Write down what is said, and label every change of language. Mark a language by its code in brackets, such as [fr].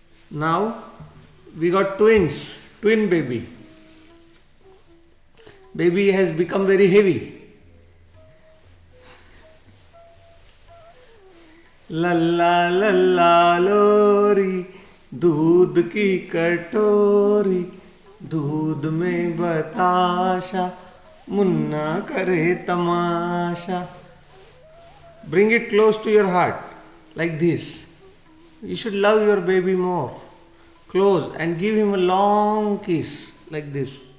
[en] Now we got twins, twin baby. Baby has become very heavy. [hi] लल्ला लल्ला लोरी दूध की कटोरी दूध में बताशा मुन्ना करे तमाशा. [en] Bring it close to your heart like this. You should love your baby more. Close and give him a long kiss like this.